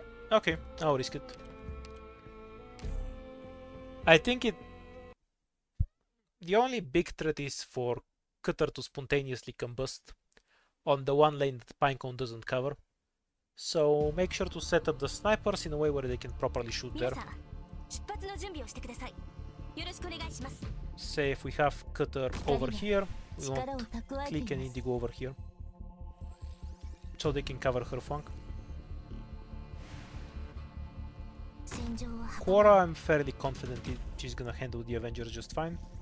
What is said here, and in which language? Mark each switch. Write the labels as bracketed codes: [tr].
[en] Okay, I'll risk it. I think it The only big threat is for Cutter to spontaneously combust on the one lane that Pinecone doesn't cover. So make sure to set up the snipers in a way where they can properly shoot there. [ja] 出発の準備をしてください。よろしくお願いします。 [en] Say if we have Cutter over here, we want Click and Indigo over here. So they can cover her flank. [ja] 戦場は [en] Quora, I'm fairly confident she's gonna handle the Avengers just fine.